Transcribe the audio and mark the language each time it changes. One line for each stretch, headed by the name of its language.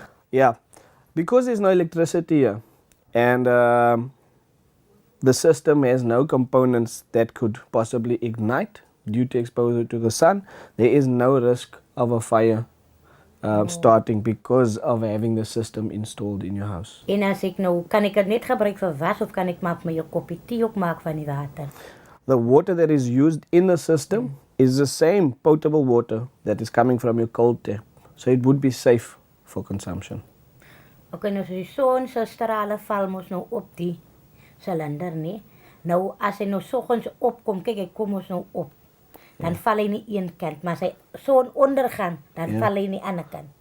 English: Yeah, because there's no electricity here and the system has no components that could possibly ignite due to exposure to the sun, there is no risk of a fire starting because of having the system installed in your house.
Afrikaans: En as ek nou, kan ek dit net gebruik vir was of kan ek maar vir jou koppie tee ook maak van die water?
English: The water that is used in the system is the same potable water that is coming from your cold tap. So it would be safe for consumption.
Afrikaans: Okay, nou so die son se strale val mos nou op die silinder, nee. Nou as hy nou soggens opkom, kyk hy kom ons nou op. Dan val hy nie een kant, maar as hy son ondergaan, dan val hy nie ander kant.